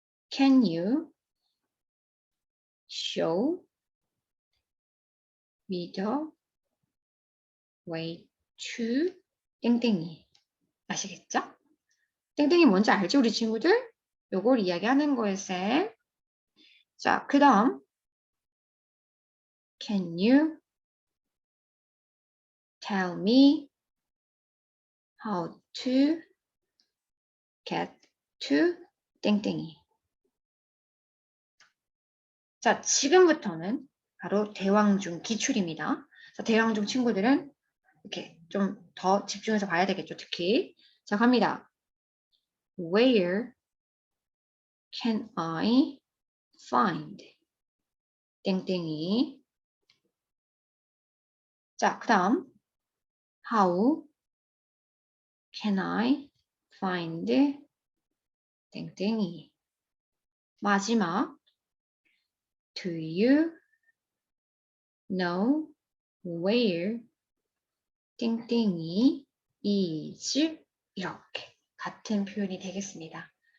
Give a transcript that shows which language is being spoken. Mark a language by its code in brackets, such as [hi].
[en] Can you show me the way to 땡땡이. [ko] 아시겠죠? 땡땡이 뭔지 알죠, 우리 친구들? 요걸 이야기하는 거예요, 쌤. [en] 자, 그 다음 Can you tell me how to get to 땡땡이. [ko] 자, 지금부터는 바로 대왕중 기출입니다. 자, 대왕중 친구들은 이렇게 좀 더 집중해서 봐야 되겠죠, 특히. 자, 갑니다. [en] Where can I find 땡땡이. 자, 그 다음 How can I find 땡땡이. [ko] 마지막 Do you know where 땡땡이 is 이렇게 같은 표현이 되겠습니다.